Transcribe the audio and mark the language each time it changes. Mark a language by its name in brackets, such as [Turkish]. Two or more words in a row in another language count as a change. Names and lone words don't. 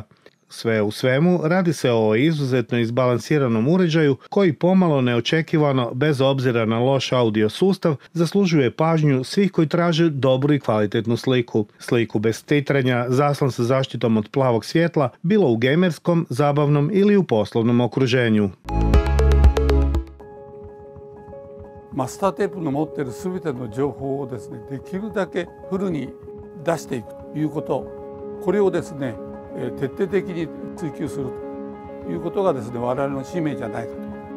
[Croatian] Sve u svemu, radi se o izuzetno izbalansiranom uređaju koji pomalo neočekivano, bez obzira na loš audio sustav, zaslužuje pažnju svih koji traže dobru i kvalitetnu sliku. Sliku bez titranja, zaslon sa zaštitom od plavog svjetla, bilo u gamerskom, zabavnom ili u poslovnom okruženju. [Japanese] マスターテープの持っているすべての情報をですね、できるだけフルに出していくということ、これをですね、徹底的に追求するということがですね、我々の使命じゃないかと。